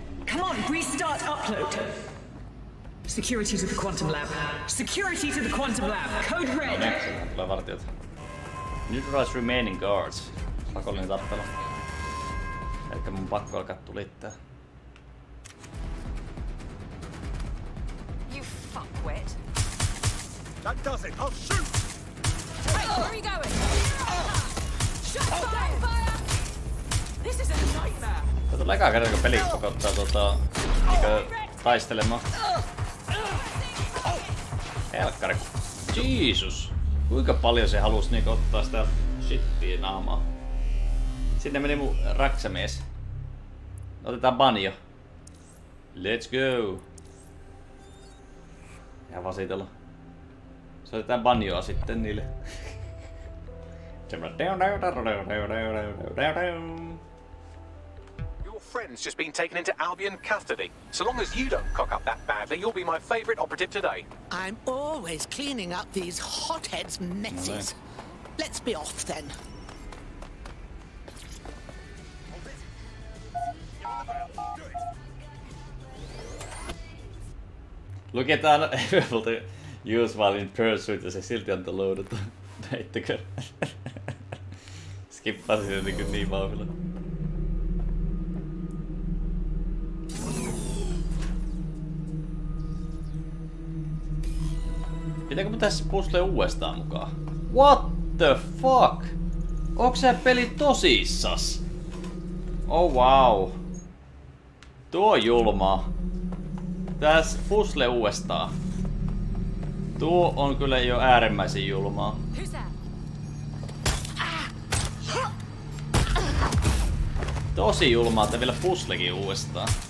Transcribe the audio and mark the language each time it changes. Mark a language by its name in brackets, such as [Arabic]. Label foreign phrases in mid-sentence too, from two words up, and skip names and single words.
[English] Come on, restart upload. Security to the quantum lab. Security to the quantum lab. Code red. [Finnish] No niin, sieltä tulee vartijat. [English] Neutralize remaining guards. [Finnish] Pakollinen tappelu. Elikkä mun pakko alkaa tulittää. [English] You fuckwit. That does it. I'll shoot. Hey, where are you going? Shut fire! This is a nightmare. [Finnish] Tää tulee ekaa kertaa, kun peli pakottaa taistelemaan. Helkkari. Jeesus. Kuinka paljon se halusi niinku ottaa sitä shittiä naamaa. Sinne meni mun raksamies. Otetaan banjo. [English] Let's go. [Finnish] Ihan vasitella. Soitetaan banjoa sitten niille. [English] Your friend's just been taken into Albion custody. So long as you don't cock up that badly, you'll be my favourite operative today. I'm always cleaning up these hotheads' messes. Let's be off then. [Finnish] Luketaan [English] able to use while in pursuit [Finnish] ja se silti antaa loadata. Näittekö? Skippasin sen niin vauhdilla. Pitääkö mä tässä puzzle uudestaan mukaan? [English] What the fuck? [Finnish] Onko se peli tosissas? [English] Oh wow. [Finnish] Tuo on julmaa. Tässä puzzle uudestaan. Tuo on kyllä jo äärimmäisen julmaa. Tosi julmaa, että vielä puzzlekin uudestaan.